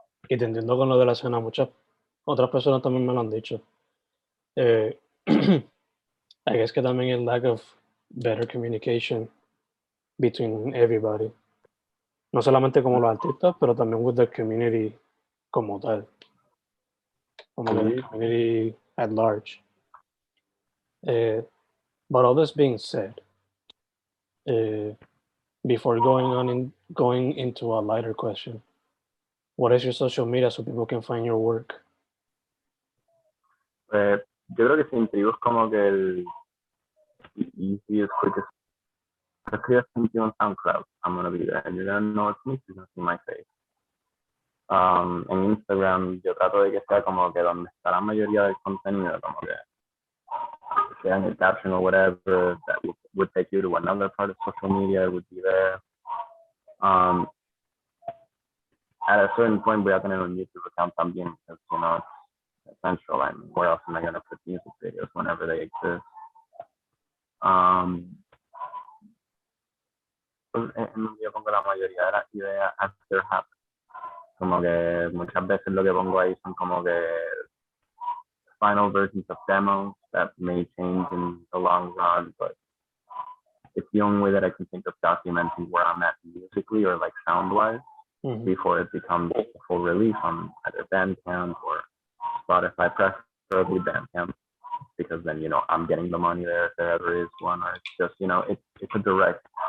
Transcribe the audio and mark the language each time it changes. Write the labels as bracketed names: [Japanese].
[Spanish] Y te entiendo con lo de la escena, muchas otras personas también me lo han dicho. [English] I guess [Spanish] que también el [English] lack of better communication between everybody. [Spanish] No solamente como los artistas, pero también [English] with the community [Spanish] como tal. [English] Como the community at large. But all this being said, before going into a lighter question, what is your social media so people can find your work? [Spanish] Yo creo que Sin Tribu es como que el [English] easiest, quickest. [Spanish] Escribes [English] Sin Tribu on SoundCloud, I'm gonna be there, and you're gonna know it's me, you're gonna see my face. [Spanish] En Instagram yo trato de que sea como que donde está la mayoría del contenido, como que sea en el caption [English] or whatever that would take you to another part of social media, would be there. At a certain point [Spanish] voy a tener un [English] YouTube account [Spanish] también, [English] because, you know, it's essential. I mean, where else am I going to put music videos whenever they exist? [Spanish] Pues yo pongo la mayoría de las ideas [English] after happen. [Spanish] Como que muchas veces lo que pongo ahí son como que [English] final versions of demos that may change in the long run, but it's the only way that I can think of documenting where I'm at musically or like sound-wise before it becomes a full release on either Bandcamp or Spotify, preferably Bandcamp, because then, you know, I'm getting the money there if there ever is one, or it's just, you know, it's a direct.